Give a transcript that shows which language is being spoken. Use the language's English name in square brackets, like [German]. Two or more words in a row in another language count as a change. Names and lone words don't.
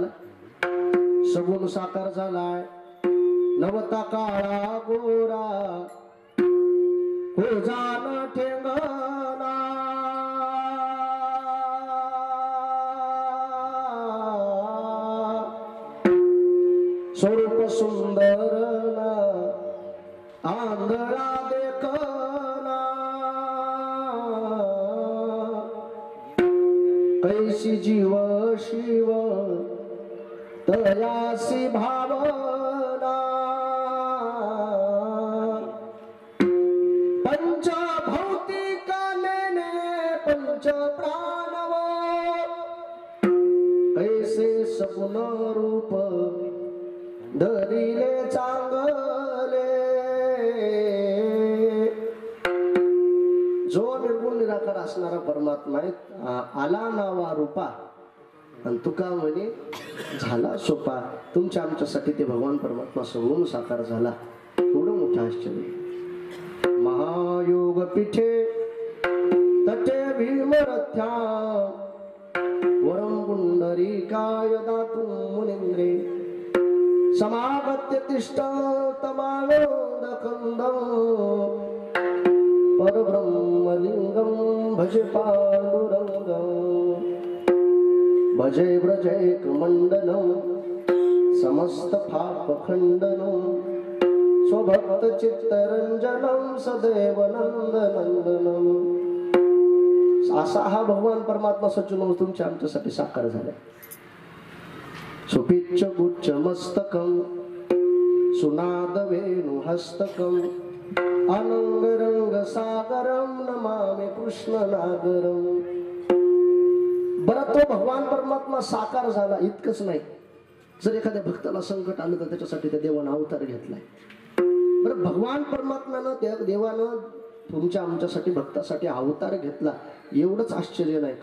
[Marathi] सगुण साकार झालाय. नवता काळा गोरा हो जान ठेंगणा, स्वरूप सुंदर आंधळा देखना, कैसी जीव शिव तयासी भावना, पंच भौतिक लेने पंच प्राणव, कैसे सगुण रूप धरिले चांगले. जो निर्गुण निराकार असणारा परमात्मा आहे, आला नावा रूपा आणि तुका म्हणे झाला सोपा. तुमच्या आमच्यासाठी ते भगवान परमात्मा सगुण साकार झाला. एवढं मोठं आश्चर्य. [Sanskrit] महायोग पीठे तटे भीमरथ्या, वरम पुंडरीकाय दातुं मुनींद्रे, समागत्य तिष्ठतमानोदकन्दं, परब्रह्मलिंगं भजे पाण्डुरङ्गं, भजे व्रजैकमण्डलं, समस्त पापखण्डनं, स्वभक्त चित्तरंजनं सदैव नंदनंदनं. [Marathi] असा हा भगवान परमात्मा सच्चिदानंद तुमच्या आमच्यासाठी साकार झाला. [Sanskrit] सुपिच्च गुच्छ मस्तकं, सुनाद वेणु हस्तकं, अनंग रंग सागरं नमामि कृष्ण नागरं. [Marathi] बरं, तो भगवान परमात्मा साकार झाला इतकंच नाही, जर एखाद्या भक्ताला संकट आलं तर त्याच्यासाठी त्या देवानं अवतार घेतलाय. बरं, भगवान परमात्म्यानं त्या देवानं तुमच्या आमच्यासाठी भक्तासाठी अवतार घेतला एवढंच आश्चर्य नाही.